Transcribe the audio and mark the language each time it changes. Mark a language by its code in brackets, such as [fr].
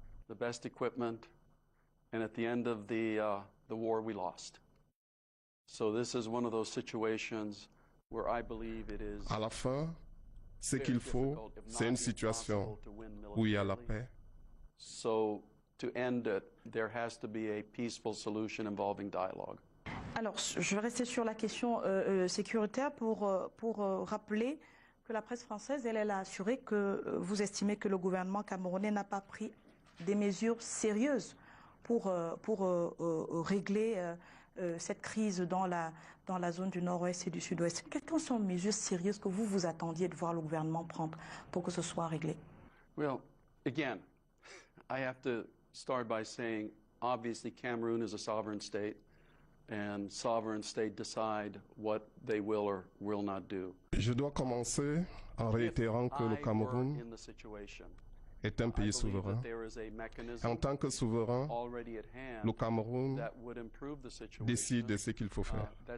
[en] The best equipment, and at the end of the war, we lost. So this is one of those situations where I believe it is. [fr] À la fin, ce qu'il faut, c'est une situation où il y a la paix. [en] So to end it, there has to be a peaceful solution involving dialogue. [fr] Alors, je vais rester sur la question sécuritaire pour rappeler que la presse française, elle a assuré que vous estimez que le gouvernement camerounais n'a pas pris des mesures sérieuses pour régler cette crise dans la zone du nord-ouest et du sud-ouest. Quelles sont les mesures sérieuses que vous attendiez de voir le gouvernement prendre pour que ce soit réglé? [en] Well, again, I have to start by saying, obviously, Cameroon is a sovereign state, and sovereign states decide what they will or will not do. [fr] Je dois commencer en réitérant que le Cameroun est un pays souverain. En tant que souverain, le Cameroun décide de ce qu'il faut faire.